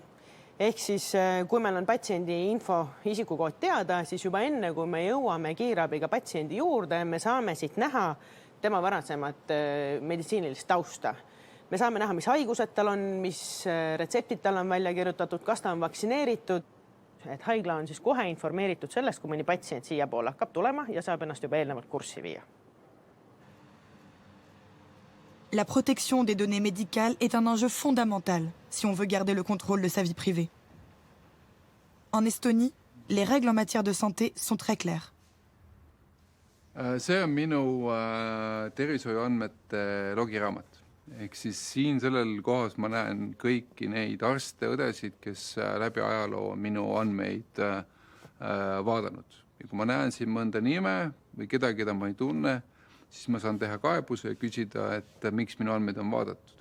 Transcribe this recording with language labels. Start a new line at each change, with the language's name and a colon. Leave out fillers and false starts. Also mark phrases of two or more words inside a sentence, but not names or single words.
Estonian: Ehk siis, kui meil on patsiendi info isikukood teada, siis juba enne, kui me jõuame kiirabiga patsiendi juurde, me saame siit näha tema varasemat meditsiinilist tausta. Me saame näha, mis haigused tal on, mis retseptid tal on välja kirjutatud, kas ta on vaktsineeritud. Et haigla on siis kohe informeeritud sellest, kui mõni patsient siia poole hakkab tulema ja saab ennast juba eelnevalt kurssi viia.
French: La protection des données médicales est un enjeu fondamental si on veut garder le contrôle de sa vie privée. En Estonie, les règles en matière de santé sont très claires.
Estonian: See on minu tervishoiuandmete logiraamat. Ehk siis siin sellel kohas ma näen kõiki neid arste, õdesid, kes läbi ajaloo on minu andmeid vaadanud. Ja kui ma näen siin mõnda nime või kedagi, keda ma ei tunne, siis ma saan teha kaebuse ja küsida, et miks minu andmeid on vaadatud.